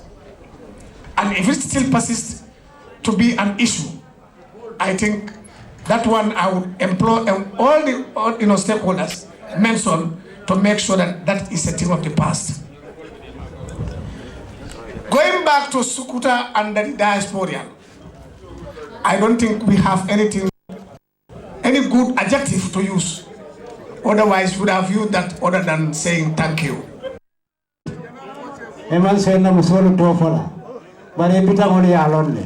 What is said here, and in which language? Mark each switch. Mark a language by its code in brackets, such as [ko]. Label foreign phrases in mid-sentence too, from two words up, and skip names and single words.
[en] And if it still persists to be an issue, I think that one I would employ all the stakeholders mentioned to make sure that that is a thing of the past. Going back to Sukuta and the diaspora, I don't think we have any good adjective to use. Otherwise, we would have used that other than saying thank you. [man] Eman sena musolu tofola, bari pita moni alonne.